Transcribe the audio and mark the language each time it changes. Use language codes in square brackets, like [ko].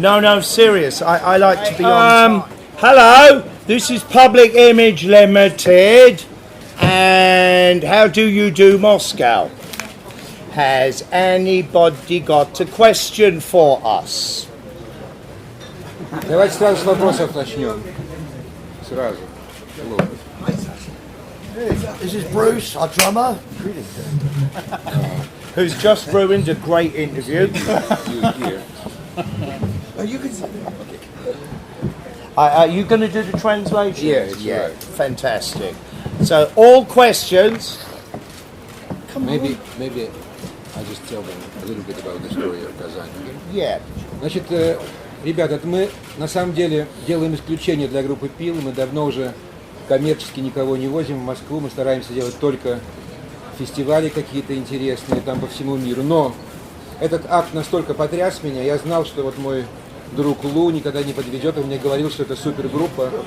[en] No, serious. I like to be on time. Hello, this is Public Image Limited. And how do you do, Moscow? Has anybody got a question for us? [ru] Давайте сразу с вопросов начнем. Сразу. [en] This is Bruce, our drummer. Who's just ruined a great interview. You can. Are you going to do the translation? Yeah, right. Fantastic. So all questions. Maybe I just tell them a little bit about the story of Казани. Yeah. [ru] Значит, ребята, это мы на самом деле делаем исключение для группы Пил. Мы давно уже коммерчески никого не возим в Москву. Мы стараемся делать только фестивали какие-то интересные там по всему миру. Но этот акт настолько потряс меня. Я знал, что вот мой друг Лу никогда не подведет. Он мне говорил, что это супергруппа.